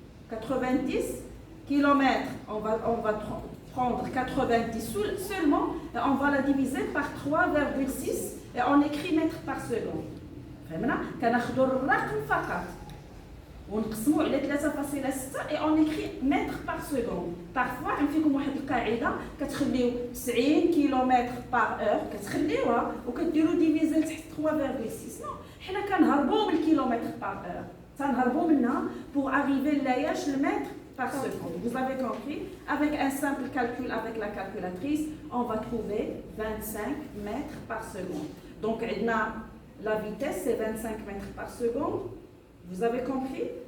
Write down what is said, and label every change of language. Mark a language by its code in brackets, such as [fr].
[fr] 90 km, on va prendre 90 seulement, et on va la diviser par 3,6 et on écrit mètres par seconde. [ar] فهمنا؟ كناخذوا الرقم فقط ونقسموه على 3.6 [fr] et on écrit mètres par seconde. [ar] Parfois عندكم واحد القاعده كتخليو 90 كيلومتر بار اور كتخليوها وكديروا ديفيزي تحت 3.6. نو حنا كنهربوا من الكيلومتر بار اور تنهربوا منها [fr] pour arriver [ar] لاياش المتر [fr] par seconde. Vous avez compris? Avec un simple calcul avec la calculatrice, on va trouver 25 mètres par seconde. Donc la vitesse c'est 25 mètres par seconde. Vous avez compris?